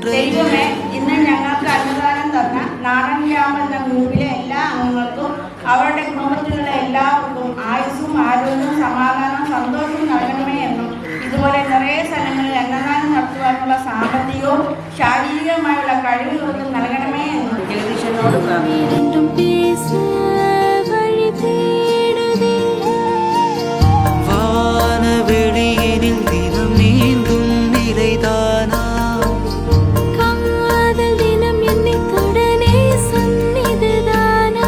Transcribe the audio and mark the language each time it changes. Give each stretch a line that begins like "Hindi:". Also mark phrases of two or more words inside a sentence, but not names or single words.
Malayalam: ദൈവമേ, ഇന്ന് ഞങ്ങൾക്ക് അനുദാനം തന്ന നാടൻ ഗ്രാമം എന്ന ഗ്രൂപ്പിലെ എല്ലാ അംഗങ്ങൾക്കും അവരുടെ കുടുംബത്തിലുള്ള എല്ലാവർക്കും ആയുസ്സും ആരോഗ്യവും സമാധാനവും സന്തോഷവും നൽകണമേ എന്നും ഇതുപോലെ നിറയെ സ്ഥലങ്ങളിൽ അന്നദാനം നടത്തുവാനുള്ള സാമ്പത്തികവും ശാരീരികമായുള്ള കഴിവുകളും നൽകണമേ എന്നും ജഗദീശനോട് പ്രാർത്ഥിക്കുന്നു.
Tamil: இரண்டும் பேச வழி தேடுதே. வானவெளியினில் தினம் நீந்தும் நிலைதானா. காதல் தினம் என்னை தொடனே சந்நிதிதானா.